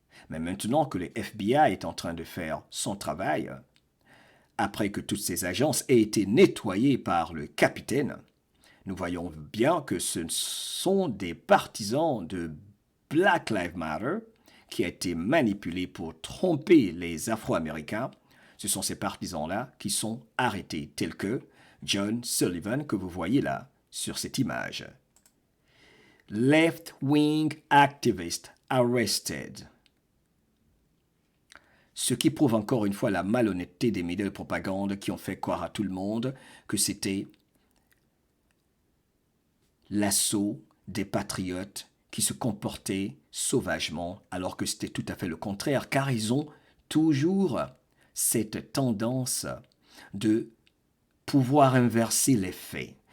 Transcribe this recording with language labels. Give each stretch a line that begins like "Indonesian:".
French: Mais maintenant que le FBI est en train de faire son travail, après que toutes ces agences aient été nettoyées par le capitaine, nous voyons bien que ce sont des partisans de Black Lives Matter qui a été manipulés pour tromper les Afro-Américains. Ce sont ces partisans-là qui sont arrêtés, tels que John Sullivan que vous voyez là sur cette image.
English: Left-wing activist arrested.
French: Ce qui prouve encore une fois la malhonnêteté des médias de propagande qui ont fait croire à tout le monde que c'était l'assaut des patriotes qui se comportaient sauvagement, alors que c'était tout à fait le contraire, car ils ont toujours cette tendance de pouvoir inverser les faits.